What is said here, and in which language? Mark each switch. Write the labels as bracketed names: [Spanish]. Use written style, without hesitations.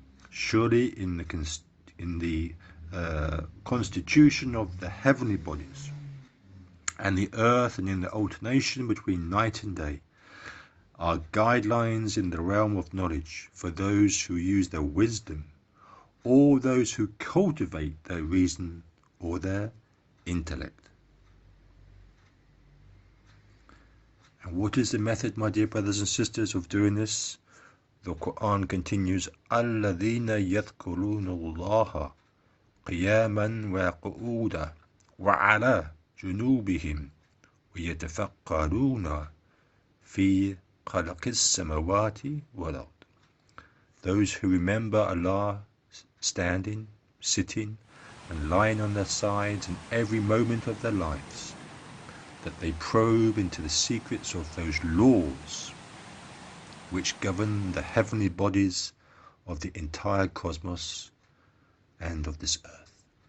[English] Surely in the constitution of the heavenly bodies and the earth and in the alternation between night and day are guidelines in the realm of knowledge for those who use their wisdom or those who cultivate their reason or their intellect. And what is the method, my dear brothers and sisters, of doing this? The Quran continues, [Arabic] الَّذِينَ يَذْكُرُونَ اللَّهَ قِيَامًا وَقُعُودًا وَعَلَى جُنُوبِهِمْ وَيَتَفَكَّرُونَ فِي خَلْقِ السَّمَوَاتِ وَالْأَرْضِ. [English] Those who remember Allah standing, sitting, and lying on their sides in every moment of their lives. that they probe into the secrets of those laws which govern the heavenly bodies of the entire cosmos and of this earth.